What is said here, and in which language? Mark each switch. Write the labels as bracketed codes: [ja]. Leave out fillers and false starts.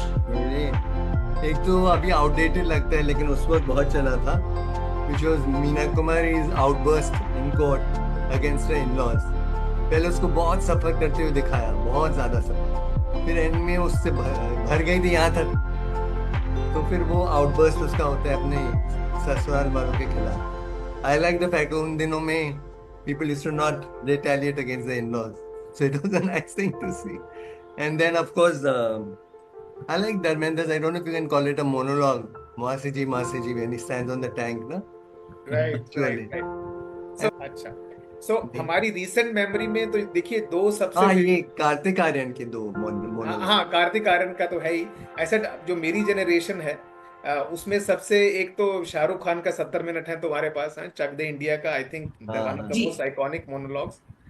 [hi] मेरे एक तो अभी आउटडेटेड लगता है, लेकिन उस वक्त बहुत चला था, [en] which was Meena Kumari's outburst in court against her in-laws. [hi] पहले उसको बहुत सफर करते हुए दिखाया, बहुत ज्यादा सफर. फिर एंड में उससे भर गई थी यहाँ तक. तो फिर वो आउटबर्स्ट उसका होता है अपने ससुराल वालों के खिलाफ. [en] I like the fact [hi] उन दिनों में [en] people used to not retaliate against the in-laws, so it was a nice thing to see. And then of course I like Dharmendra's, I don't know if you can call it a monologue, Masiji when he stands on the tank, no? Right. [hi] So अच्छा, so हमारी [en] recent memory [hi] में तो देखिए 2 सबसे ये कार्तिक आर्यन के 2 monologue. हाँ, कार्तिक आर्यन का तो है ही. ऐसा जो मेरी जनरेशन है उसमें सबसे एक तो शाहरुख खान का 70 मिनट है तुम्हारे पास, है चक दे इंडिया का, [en] I think one of the most iconic monologues.